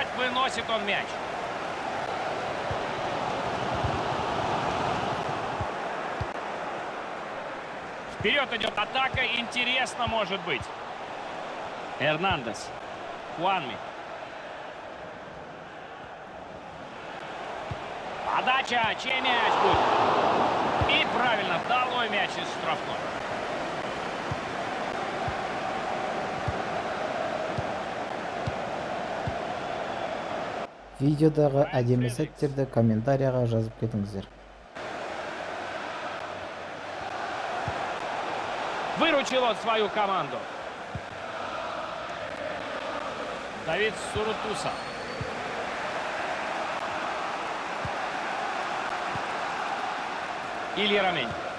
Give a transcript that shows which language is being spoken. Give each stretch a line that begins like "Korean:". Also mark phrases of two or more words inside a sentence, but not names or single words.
Russian: Выносит он мяч. Вперед идет атака. Интересно может быть. Эрнандес. Хуанми. Подача. Чей мяч будет? И правильно. Долой мяч из штрафной.
Kazakh: Видеодағы әдемі сәттерді комментарияға жазып кетіңіздер.
Russian: Выручил он свою команду. Давид Сурутуса. Илья Ромень.